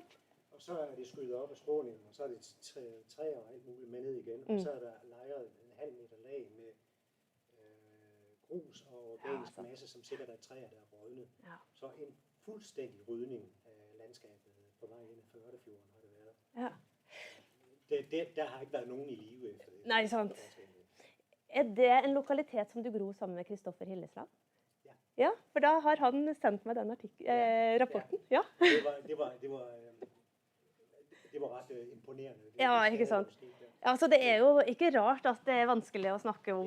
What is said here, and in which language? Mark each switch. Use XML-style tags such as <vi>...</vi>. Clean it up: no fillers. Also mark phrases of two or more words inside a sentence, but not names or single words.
<da>Og så er det skyllet op af skråningen, og så er det træer og alt muligt med ned igen. Og så er der lejret en halv meter lag med grus og organisk masse, som sikkert er træer, der er rådnet. Ja. Så en fuldstændig rydning af landskabet på vej ind af Førdefjorden har det været. Ja. Der har ikke været nogen i live efter det.</da> <no>Nei, sant. Er det en lokalitet som du gro sammen med Kristoffer Hillesland? Ja. Ja, for da har han sendt meg den rapporten. Ja.</no> <da>Det var ret imponerende.</da> <no>Ja, ikke sant. Ja, så det er jo ikke rart at det er vanskelig å snakke om.</no>